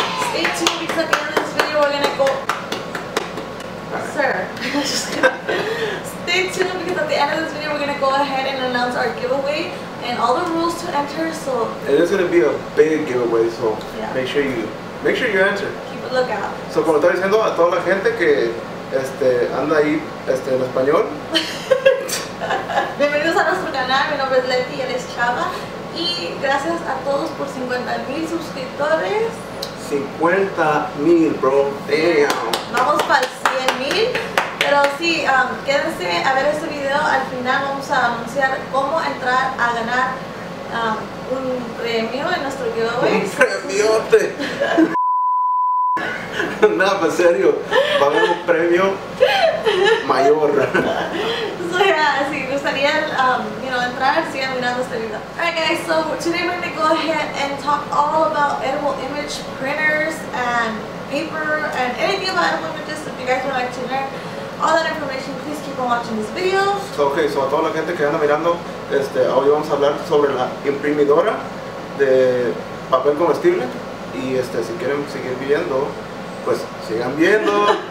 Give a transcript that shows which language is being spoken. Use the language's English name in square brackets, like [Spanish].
[English] Stay tuned because at the end of this video we're gonna go. Sir, just kidding. Stay tuned because at the end of this video we're gonna go ahead and announce our giveaway and all the rules to enter. So it is gonna be a big giveaway. So yeah. Make sure you answer. Keep a lookout. [Spanish] So como estaba diciendo a toda la gente que anda ahí en español. Bienvenidos a nuestro canal, mi nombre es Leti y él es Chava. Y gracias a todos por 50,000 suscriptores. [English] 50,000, bro. Damn. [Spanish] Vamos para 100,000. Pero sí, quédense a ver este video. Al final vamos a anunciar cómo entrar a ganar un premio en nuestro giveaway. Un premiote. No, en serio, va a haber un premio mayor. [English] So yeah, [Spanish] si gustaría entrar, sigan mirando este video. [English] Alright guys, so today we're going to go ahead and talk all about edible image printers and paper and anything about edible images. If you guys would like to learn all that information, please keep on watching this video. [Spanish] Ok, so a toda la gente que anda mirando, hoy vamos a hablar sobre la imprimidora de papel comestible. Y si quieren seguir viendo, pues sigan viendo.